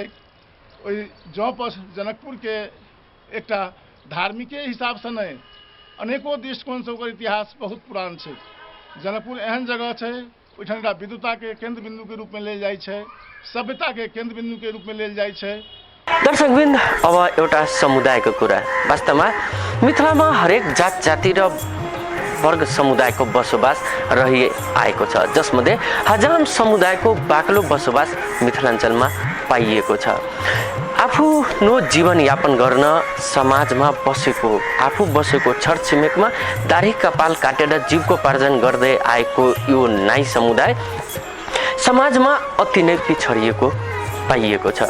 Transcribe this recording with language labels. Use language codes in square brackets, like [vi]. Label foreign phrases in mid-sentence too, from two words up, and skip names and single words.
[mai] ओहि जौपर जनकपुर के एकटा धार्मिके हिसाब से नहीं अनेको दृष्टिकोण से ओकर इतिहास बहुत पुरान छै। जनकपुर एहन जगह छै ओहिठाम एकटा विद्वता के केंद्र बिंदु के रूप में लेल जाइ छै, सभ्यता के केंद्र बिंदु के रूप में लेल जाइ छै। [ne] दर्शकवृन्द, अब एउटा समुदायको कुरा। वास्तवमा मिथिलामा हरेक जात जाति र वर्ग समुदायको बसोबास रहिआएको छ, जसमध्ये हजाम समुदायको बाक्लो बसोबास मिथिलाञ्चलमा पाइएको छ। आफ्नो जीवनयापन गर्न समाजमा बसेको, आफू बसेको छरछिमेकमा दाढी कपाल काटेर जीविकोपार्जन गर्दै आएको यो नाई समुदाय समाजमा अति नै पिछडिएको पाइएको छ।